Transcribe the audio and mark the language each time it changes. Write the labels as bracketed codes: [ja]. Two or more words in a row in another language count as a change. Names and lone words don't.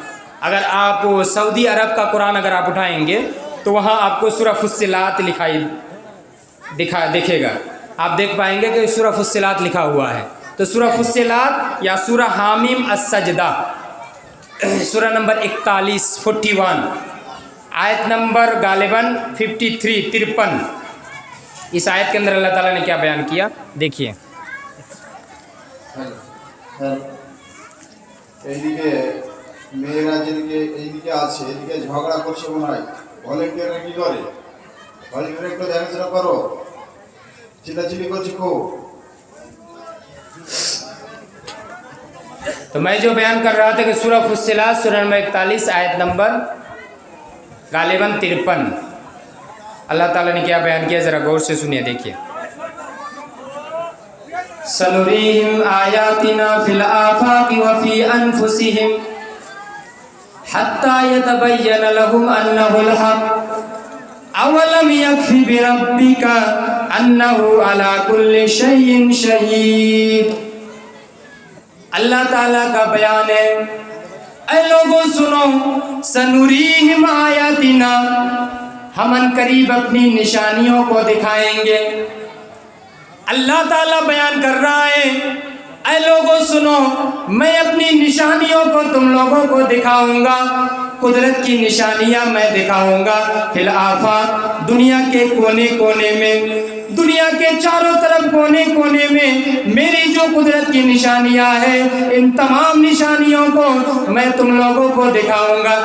[ur] اگر آپ سعودی عرب کا قرآن اگر آپ اٹھائیں گے تو وہاں آپ کو سورہ فصلات دیکھے گا، آپ دیکھ پائیں گے کہ سورہ فصلات لکھا ہوا ہے۔ تو سورہ فصلات یا سورہ حامیم السجدہ، سورہ نمبر 41 آیت نمبر غالباً 53 اس آیت کے اندر اللہ تعالیٰ نے کیا بیان کیا دیکھیے۔ [bn] এইদিকে মেয়েরা যেদিকে এইদিকে আছে, এদিকে ঝগড়া করছে মনে হয়, ভলেন্টিয়াররা কি করে? ভলেন্টিয়ার একটু দেখাশোনা করো, চিল্লাচিল্লি করছে খুব। [ur] تو میں جو بیان کر رہا تھا کہ سورہ فصلات سورہ نمبر 41 آیت نمبر غالباً 53 اللہ تعالیٰ نے کیا بیان کیا، ذرا غور سے سنیے، دیکھیے۔ [ar] سنريهم آياتنا في الآفاق وفي أنفسهم حتى يتبين لهم أنه الحق أولم يكف بربك أنه على كل شيء شهيد۔ [ur] اللہ تعالیٰ کا بیان ہے، اے لوگوں سنو، [ar] سنریہم آیاتنا، [ur] ہم ان قریب اپنی نشانیوں کو دکھائیں گے۔ اللہ تعالیٰ بیان کر رہا ہے، اے لوگوں سنو، میں اپنی نشانیوں کو تم لوگوں کو دکھاؤں گا، قدرت کی نشانیاں میں دکھاؤں گا [ar] فی الآفاق، [ur] دنیا کے کونے کونے میں، دنیا کے چاروں طرف کونے کونے میں میری جو قدرت کی نشانیاں ہیں، ان تمام نشانیوں کو میں تم لوگوں کو دکھاؤں گا۔